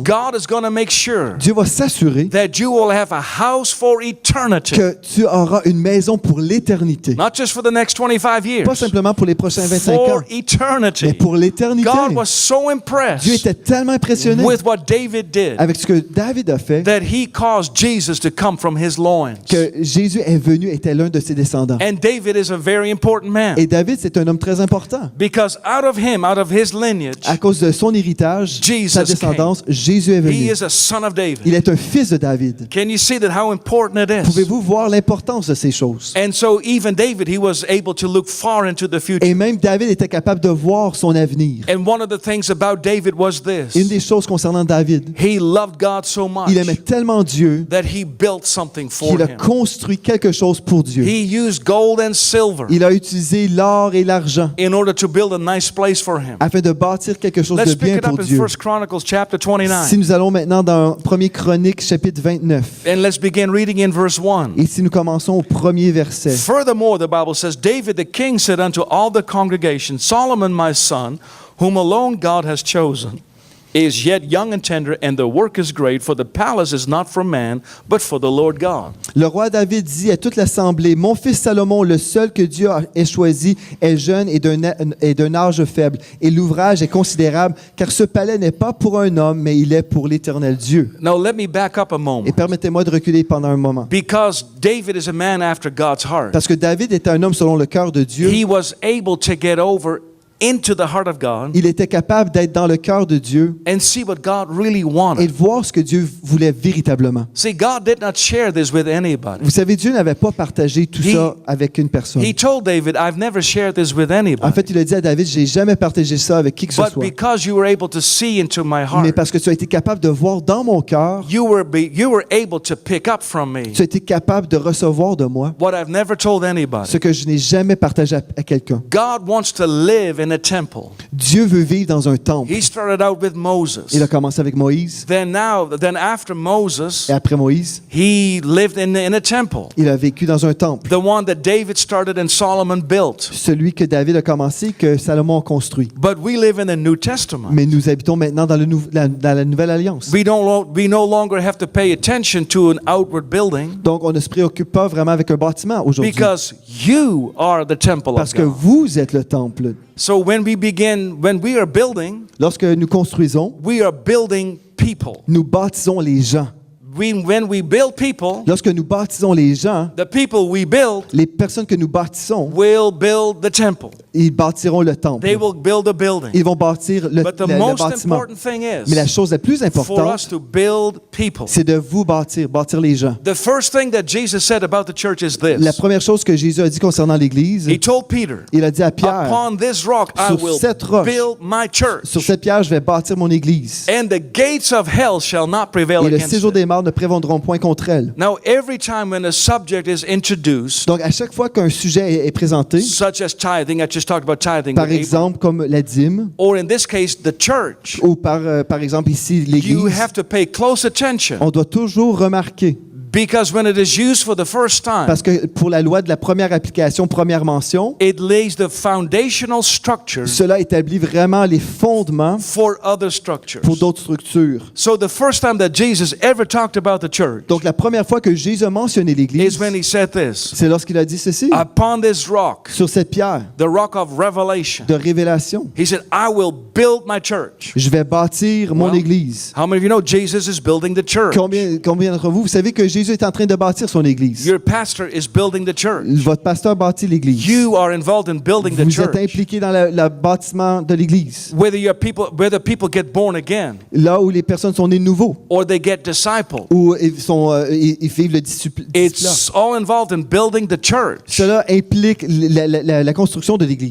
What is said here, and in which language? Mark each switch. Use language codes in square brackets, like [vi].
[en] God is going to make sure [fr] Dieu va s'assurer [en] that you will have a house for eternity, [fr] que tu auras une maison pour l'éternité. [en] not just for the next 25 years, [fr] Pas simplement pour les prochains 25 ans, [en] for [fr] mais [en] eternity. [fr] pour l'éternité. [en] God was so [fr] Dieu [en] impressed [fr] était tellement impressionné [en] with what David did [fr] avec ce que David a fait [en] that he caused Jesus to come from his loins. [fr] que Jésus est venu, était l'un de ses descendants. [en] And David is a very important man, [fr] Et David, c'est un homme très important. [en] because out of him, out of his lineage, [fr] À cause de son héritage, [en] Jesus [fr] sa descendance, Jésus est [en] he [fr] venu. [en] is a son of David. [fr] Il est un fils de David. [en] Can you see that how important it is? [fr] Pouvez-vous voir l'importance de ces choses? [en] And so even David, he was able to look far into the future. [fr] Et même David était capable de voir son avenir. [en] And one of the things about David was [fr] Une [en] this. [fr] des choses concernant David, [en] He loved God so much [fr] il aimait tellement Dieu [en] that he built something for [fr] qu'il a [en] him. [fr] construit quelque chose pour Dieu. [en] He used gold and silver [fr] Il a utilisé l'or et l'argent [en] in order to build a nice place for him. [fr] afin de bâtir quelque chose de [en] Let's pick [fr] bien [en] it [fr] pour [en] up in [fr] Dieu. [en] 1 Chronicles chapter 29. [fr] Si nous allons maintenant dans 1er Chronique chapitre 29, [en] And let's begin reading in verse 1. [fr] et si nous commençons au premier verset, [en] Furthermore, the Bible says, David the king said unto all the congregation, Solomon my son, whom alone God has chosen, is yet young and tender, and the work is great, for the palace is not for man, but for the Lord God. [fr] le roi David dit à toute l'assemblée, mon fils Salomon, le seul que Dieu ait choisi, est jeune et d'un âge faible, et l'ouvrage est considérable, car ce palais n'est pas pour un homme, mais il est pour l'Éternel Dieu. [en] Now let me back up a [fr] Et [en] moment. [fr] permettez-moi de reculer pendant un moment. [en] Because David is a man after God's heart. [fr] Parce que David était un homme selon le cœur de Dieu. [en] He was able to get over into the heart of God [fr] Il était capable d'être dans le cœur de Dieu [en] and see what God really [fr] et [en] wanted. [fr] de voir ce que Dieu voulait véritablement. [en] See, God did not share this with anybody. [fr] Vous savez, Dieu n'avait pas partagé tout [en] He- [fr] ça avec une personne. [en] He told David, I've never shared this with [fr] En [en] anybody. [fr] fait, il a dit à David, j'ai jamais partagé ça avec qui que ce [en] But [fr] soit. [en] because you were able to see into my [fr] Mais [en] heart, [fr] parce que tu as été capable de voir dans mon cœur, [en] you were able to pick up from me [fr] tu as été capable de recevoir de moi [en] what I've never told anybody. [fr] ce que je n'ai jamais partagé à quelqu'un. [en] God wants to live in a temple. [fr] Dieu veut vivre dans un temple. [en] He started out with Moses. [fr] Il a commencé avec Moïse. [en] Then after Moses, [fr] Et après Moïse, [en] he lived in a temple. [fr] il a vécu dans un temple. [en] The one that David started and Solomon built. [fr] Celui que David a commencé, que Salomon a construit. [en] But we live in the New Testament. [fr] Mais nous habitons maintenant dans la Nouvelle Alliance. [en] We no longer have to pay attention to an outward building [fr] Donc, on ne se préoccupe pas vraiment avec un bâtiment aujourd'hui. [en] because you are the temple [fr] Parce [en] of [fr] que [en] God. [fr] vous êtes le temple. [en] So when we are building, [fr] Lorsque nous construisons, [en] we are building people. [fr] nous bâtissons les gens. [en] When we build people, [fr] Lorsque nous bâtissons les gens, [en] the people we build [fr] les personnes que nous bâtissons, [en] will build the temple. [fr] ils bâtiront le temple. [en] They will build a building. [fr] Ils vont bâtir le [en] But the [fr] le [en] most [fr] bâtiment. [en] important thing [fr] Mais la [en] is [fr] chose la plus [en] for us [fr] importante, [en] to build people. [fr] c'est de vous bâtir les gens. [en] The first thing that Jesus said about the church is [fr] La [en] this. [fr] première chose que Jésus a dit concernant l'Église, [en] He told Peter, [fr] il a dit à Pierre, [en] upon this rock I [fr] sur [en] will [fr] cette roche, [en] build my church, [fr] sur cette pierre, je vais bâtir mon Église. [en] and the gates of hell shall not prevail [fr] Et le [en] against [fr] séjour [en] it. [fr] des morts ne prévaudront point contre elle. [en] Now, every time when a subject is introduced, [fr] Donc, à chaque fois qu'un sujet est présenté, [en] such as tithing, I just talked about tithing, [fr] par [en] with Abraham, [fr] exemple, comme la dîme, [en] or in this case, the church, [fr] ou par exemple ici, [en] you [fr] l'Église, [en] have to pay close attention [fr] on doit toujours remarquer, [en] because when it is used for the first time, [fr] parce que pour la loi de la première application, première mention, [en] it lays the foundational structure [fr] cela établit vraiment les fondements [en] for other structures. [fr] pour d'autres structures. [en] So the first time that Jesus ever talked about the church [fr] Donc, la première fois que Jésus a mentionné [en] is [fr] l'Église, [en] when he said this, [fr] c'est lorsqu'il a dit ceci, [en] upon this rock, [fr] sur cette pierre [en] the rock of revelation, [fr] de révélation, [en] he said, I will build my church. [fr] je vais bâtir mon [en] Well, [fr] Église. [en] How many of you know Jesus is building the church? [fr] Combien d'entre vous savez que Jésus Jésus est en train de bâtir son Église. [en] Your pastor is building the church. [fr] Votre pasteur bâtit l'Église. [en] You are involved in building the [fr] Vous êtes [en] church. [fr] impliqué dans le bâtiment de l'Église. [en] Whether people get born again [fr] Là où les personnes sont nées de nouveau, [en] or they get discipled. [fr] où ils vivent le disciple. [en] It's all involved in building the church. [fr] Cela implique la construction de l'Église.